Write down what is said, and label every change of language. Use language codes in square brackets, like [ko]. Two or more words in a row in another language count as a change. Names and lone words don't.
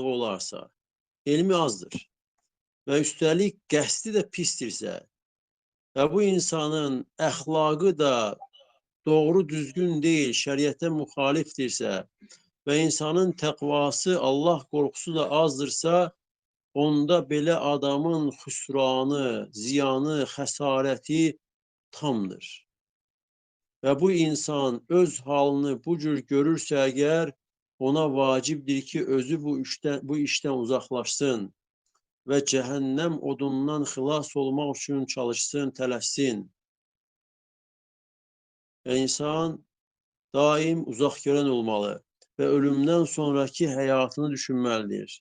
[az] olarsa, elmi azdır ve üstelik qəsdi de pistirsə ve bu insanın əxlaqı da doğru düzgün değil, şeriate muhaliftirsə ve insanın təqvası, [tr] Allah korkusu [az] da azdırsa, onda belə adamın xüsranı, ziyanı, xəsarəti tamdır. Ve bu insan öz halını bu cür görürse eğer, ona vacibdir ki özü bu işten uzaklaşsın ve cehennem odundan xilas [tr] olmak için [az] çalışsın, tələssin. [tr] Ve insan daim uzak gören olmalı ve ölümden sonraki hayatını düşünmelidir.